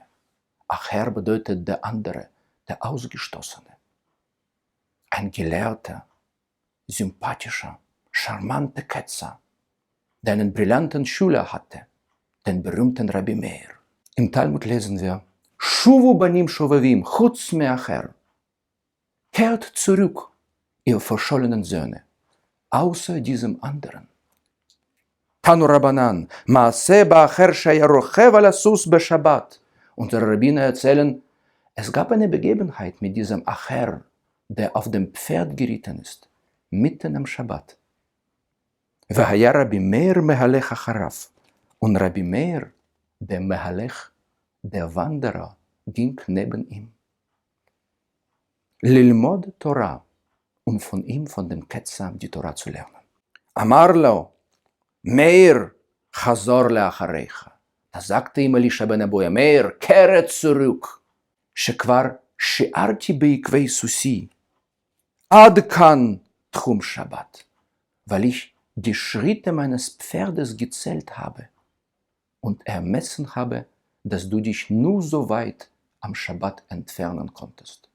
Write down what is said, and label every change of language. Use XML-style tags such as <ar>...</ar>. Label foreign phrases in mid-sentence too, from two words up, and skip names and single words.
<de>Acher bedeutet der andere, der Ausgestoßene. Ein gelehrter, sympathischer, charmanter Ketzer, der einen brillanten Schüler hatte, den berühmten Rabbi Meir. Im Talmud lesen wir,</de> <he>שובו בנים שובבים חוץ מאחר.</he> <de>Kehrt zurück, ihr verschollenen Söhne, außer diesem anderen.</de> <he>תנו רבנן, מעשה באחר שהיה רוכב על סוס בשבת.</he> <de>Unsere Rabbiner erzählen, es gab eine Begebenheit mit diesem Acher, der auf dem Pferd geritten ist, mitten am Schabbat.</de> <he>והיה רבי מאיר מהלך אחריו.</he> <de>Und Rabbi Meir, der Mehalech, der Wanderer, ging neben ihm.</de> <he>ללמוד תורה,</he> <de>um von ihm, von dem Ketzer, die Torah zu lernen.</de> <he>אמר לו, מאיר, חזור לאחריך.</he> <de>Da sagte ihm Elisha ben Abuja, Meir, kehre zurück.</de> <he>שכבר שיערתי בעקבי סוסי. עד כאן תחום שבת.</he> <de>Weil ich die Schritte meines Pferdes gezählt habe und ermessen habe, dass du dich nur so weit am Schabbat entfernen konntest.</de>